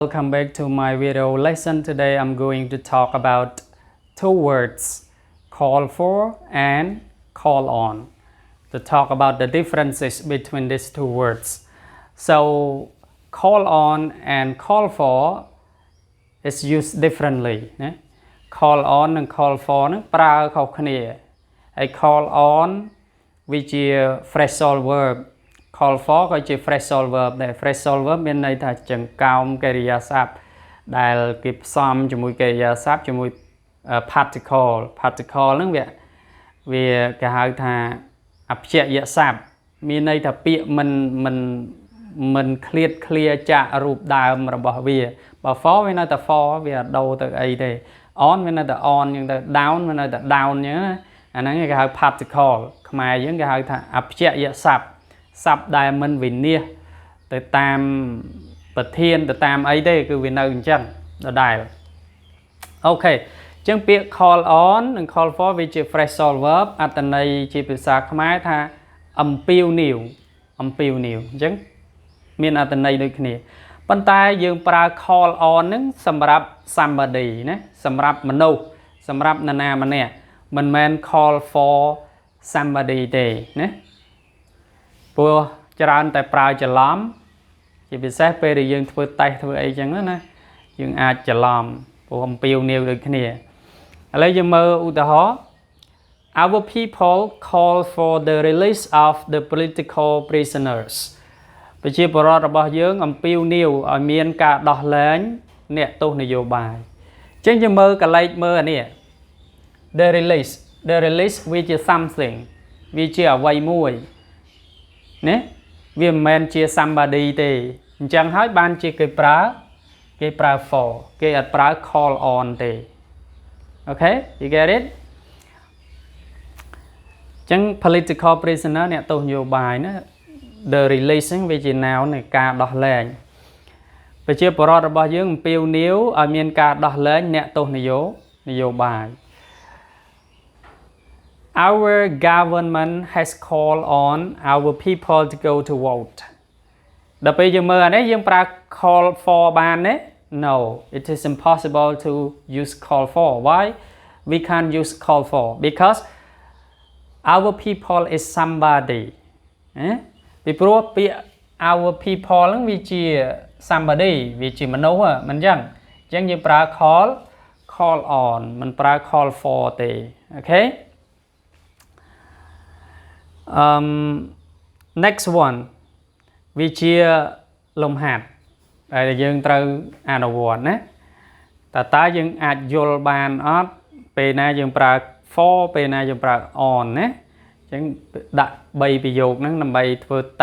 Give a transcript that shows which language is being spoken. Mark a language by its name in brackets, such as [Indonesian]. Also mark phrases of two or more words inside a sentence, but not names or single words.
[English] Welcome back to my video lesson. Today I'm going to talk about two words, call for and call on. To talk about the differences between these two words. So call on and call for is used differently. Call on and call for [Khmer] នឹងប្រើខុសគ្នា ហើយ [English] call on [Khmer] វាជា [English] phrasal verb call for [Khmer] ក៏ជា [English] phrasal verb [Khmer] ដែរ [English] phrasal verb [Khmer] មានន័យថាចង្កោមកិរិយាសព្ទដែលគេផ្សំជាមួយកិរិយាសព្ទជាមួយ particle ហ្នឹងវាគេហៅថាអព្យាយសព្ទមានន័យថាពាក្យមិនឃ្លាតឃ្លាចាក់រូបដើមរបស់វាបើ for វានៅតែ for វាអត់ដូរទៅអីទេ on វានៅតែ on អញ្ចឹងទៅ down វានៅតែ down អញ្ចឹងណាអាហ្នឹងគេហៅ particle ខ្មែរយើងគេហៅថាអព្យាយសព្ទសព្ទដែលមិនវិនិច្ឆ័យទៅតាមប្រធានទៅតាមអីទេគឺវា នៅអញ្ចឹងដដែលអូខេអញ្ចឹងពាក្យ [English] call on [Khmer] និង [English] call for [Khmer] វាជា [English] phrasal verb [Khmer] អត្ថន័យជាភាសាខ្មែរថាអំពាវនាវអញ្ចឹងមានអត្ថន័យដូចគ្នា ប៉ុន្តែយើងប្រើ [English] call on [Khmer] ហ្នឹងសម្រាប់ somebody ណាសម្រាប់មនុស្សសម្រាប់នរណាម្នាក់មិនមែន [English] call for somebody [Khmer] ទេណាព្រោះច្រើនតែប្រើ ច្រឡំជាពិសេសពេលដែលយើងធ្វើតេស្តធ្វើអីចឹងណាយើងអាចច្រឡំព្រោះអំពាវនាវដូចគ្នាឥឡូវយើងមើលឧទាហរណ៍ [English] Our people call for the release of the political prisoners [Khmer] ប្រជាពលរដ្ឋរបស់យើងអំពាវនាវឲ្យមានការដោះលែងអ្នកទោសនយោបាយអញ្ចឹងយើងមើលកលេចមើលអានេះ [English] the release [Khmer] វាជា something វាជាអ្វីមួយណាវាមិនមែនជា somebody ទេអញ្ចឹងហើយបានជាគេប្រើ for គេអត់ប្រើ [English] call on [Khmer] ទេ [English] Okay you get it [Khmer] អញ្ចឹង [English] political prisoner [Khmer] អ្នកទោសនយោបាយណា [English] the releasing [Khmer] វាជា noun នៃការដោះលែងប្រជាពលរដ្ឋរបស់យើងអំពាវនាវឲ្យមានការដោះលែងអ្នកទោសនយោបាយ [English] Our government has called on our people to go to vote [Khmer] ដល់ពេលយើងមើលអានេះ យើងប្រើ [English] call for [Khmer] បានទេ [English] No it is impossible to use call for why we can't use call for because our people is somebody [Khmer] ពីព្រោះពាក្យ [English] our people [Khmer] ហ្នឹងវាជា somebody វាជាមនុស្សមិនអញ្ចឹងយើងប្រើ [English] call on [Khmer] មិនប្រើ [English] call for [Khmer] ទេ Okay [English] next one [Khmer] វាជាលំហាត់ដែលយើងត្រូវអនុវត្តណាតើយើងអាចយល់បានអត់ពេលណាយើងប្រើ for ពេលណាយើងប្រើ on ណាអញ្ចឹងដាក់3ប្រយោគហ្នឹងដើម្បីធ្វើតេ